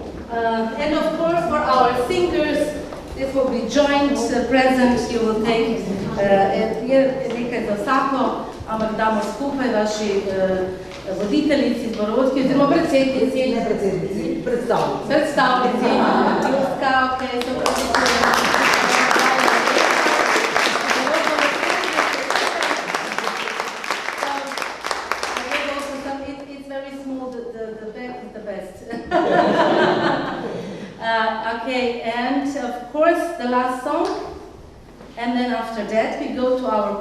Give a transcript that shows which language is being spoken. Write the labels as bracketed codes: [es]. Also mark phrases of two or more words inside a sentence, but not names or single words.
[en] And of course, for our singers, this will be joint present. You will take [sl] nekaj za vsako, ampak damo skupaj vaši voditeljici, zborovski, oziroma predsednici. Ne predsednici, predstavnici. Predstavnici, ljudska, ok, so predstavnici. [en] It's very small, the back is the best. Okay, and of course the last song, and then after that we go to our